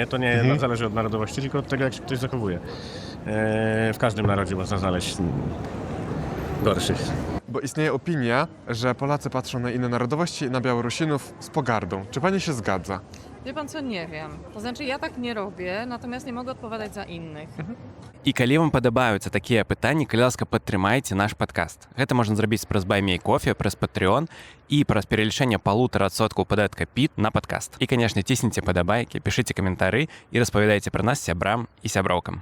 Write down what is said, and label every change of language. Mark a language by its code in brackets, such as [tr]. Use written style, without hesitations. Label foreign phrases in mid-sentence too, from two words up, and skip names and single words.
[pl] To nie zależy od narodowości, tylko od tego, jak się ktoś zachowuje. W każdym narodzie można znaleźć gorszych. Bo istnieje opinia, że Polacy patrzą na inne narodowości, na Białorusinów z pogardą. Czy pani się zgadza? Wie pan co, nie wiem. To znaczy ja tak nie robię, natomiast nie mogę odpowiadać za innych. [be] І калі вам падабаюцца такія пытанні, калі ласка, падтрымайце наш падкаст. Гэта можна зрабіць праз Баймей кофе, праз Patreon і праз пералічэнне 1,5% падатка ПІТ на падкаст. І, канешне, цісніце падабайкі, пішыце каментары і распавядайце пра нас сябрам і сяброўкам.